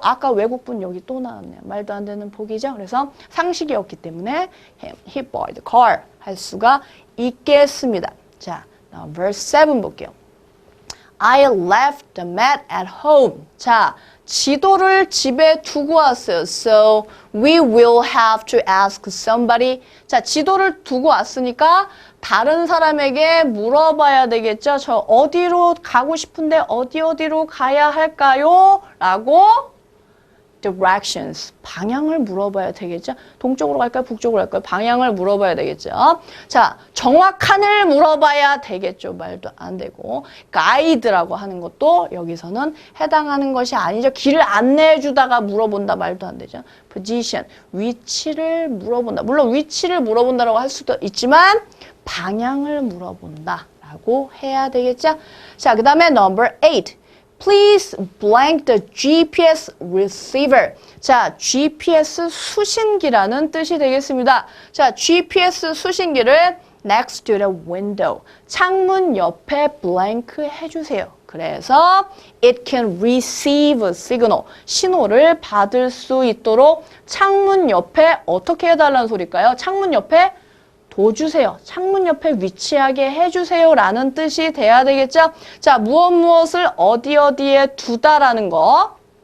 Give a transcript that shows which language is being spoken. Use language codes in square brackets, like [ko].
[ko] 아까 외국분 여기 또 나왔네요. 말도 안 되는 보기죠. 그래서 상식이 없기 때문에 [en] hit by the car [ko] 할 수가 있겠습니다. 자, verse 7 볼게요. [en] I left the map at home. [ko] 자, 지도를 집에 두고 왔어요. [en] So we will have to ask somebody. [ko] 자, 지도를 두고 왔으니까 다른 사람에게 물어봐야 되겠죠. 저 어디로 가고 싶은데 어디로 가야 할까요? 라고 directions, 방향을 물어봐야 되겠죠. 동쪽으로 갈까요? 북쪽으로 갈까요? 방향을 물어봐야 되겠죠. 자, 정확한을 물어봐야 되겠죠. 말도 안 되고. 가이드라고 하는 것도 여기서는 해당하는 것이 아니죠. 길을 안내해 주다가 물어본다. 말도 안 되죠. position, 위치를 물어본다. 물론 위치를 물어본다라고 할 수도 있지만 방향을 물어본다라고 해야 되겠죠. 자, 그 다음에 number 8. [en] Please blank the GPS receiver. [ko] 자, GPS 수신기라는 뜻이 되겠습니다. 자, GPS 수신기를 [en] next to the window. [ko] 창문 옆에 blank 해주세요. [en] 그래서 it can receive a signal. [ko] 신호를 받을 수 있도록 창문 옆에 어떻게 해달라는 소리일까요? 창문 옆에 둬주세요. 창문 옆에 위치하게 해주세요. 라는 뜻이 돼야 되겠죠? 자, 무엇을 어디에 두다라는 거.